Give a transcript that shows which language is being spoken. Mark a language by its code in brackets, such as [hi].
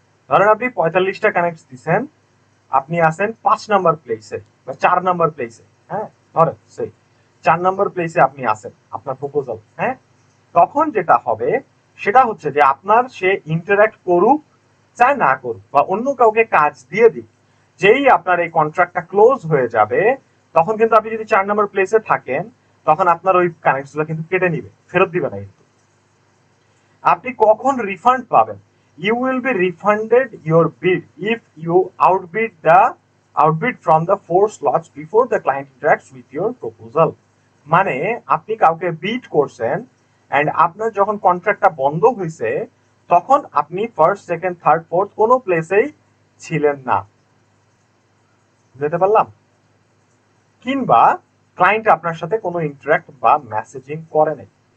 [bn] ধরেন আপনি 45টা কানেক্ট দিচ্ছেন, আপনি আছেন 5 নাম্বার প্লেসে বা 4 নাম্বার প্লেসে, হ্যাঁ ধরেন সেই 4 নাম্বার প্লেসে আপনি আছেন আপনার প্রপোজাল, হ্যাঁ, তখন যেটা হবে সেটা হচ্ছে যে আপনার সে ইন্টারঅ্যাক্ট করুক চাই না করুক বা অন্য কাউকে কাজ দিয়ে দিক, যেই আপনার এই কন্ট্রাক্টটা ক্লোজ হয়ে যাবে, তখন কিন্তু আপনি যদি 4 নাম্বার প্লেসে থাকেন, তখন আপনার ওই কানেক্টগুলো কিন্তু কেটে নিবে, ফেরত দিবে না। কিন্তু আপনি কখন রিফান্ড পাবেন? [en] You will be refunded your bid if you outbid from the 4 slots before the client interacts with your proposal. [bn] মানে আপনি কাউকে বিট করছেন এন্ড আপনার যখন কন্ট্রাক্টটা বন্ধ হয়েছে, তখন আপনি ফার্স্ট সেকেন্ড থার্ড ফোর্থ কোনো প্লেসেই ছিলেন না, বুঝতে পারলাম? কিংবা ক্লায়েন্ট আপনার সাথে কোনো ইন্টারঅ্যাক্ট বা মেসেজিং করে নাই।